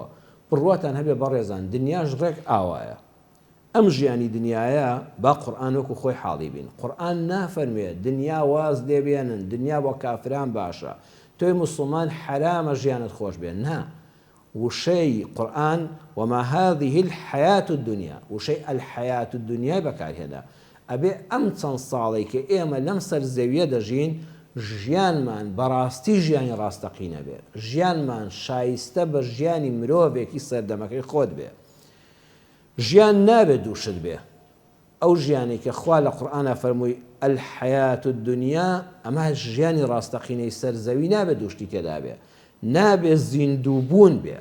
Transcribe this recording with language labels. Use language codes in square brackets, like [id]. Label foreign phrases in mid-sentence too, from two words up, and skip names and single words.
[ckb] بڕواتان هەبێ بەڕێزان، دنیاش ڕێک ئاوایە. ئەم ژیانی دنیاە با قورئان وەکو خۆی حاڵی بین. قورئان نافەرمێت دنیا واز دێبێنن، دنیا بۆ کافران باشە، تۆی موسڵمان حرامە ژیانت خۆش بێن. نا، وشەی قورئان [ar] وما هذه الحياة الدنيا، [ckb] وشەی [ar] الحياة الدنيا [ckb] بەکارهێنا. ئەبێ ئەم چەند ساڵێک کە ئێمە لەم سەر زەویە دەژین ژیانمان بەڕاستی ژیانی ڕاستەقینە بێ، ژیانمان شایستە بە ژیانی مرۆڤێکی سەردەمەکەی خۆت بێ. ژیان نابێت دووشت بێ. ئەو ژیانی کە خوا لە قورئانە فەرمووی [ar] الحەیات الدنیا، [ckb] ئەمە ژیانی ڕاستەقینەی سەرزەوی نابێت دووشتی تێدا بێ، نابێت زیندووبوون بێ.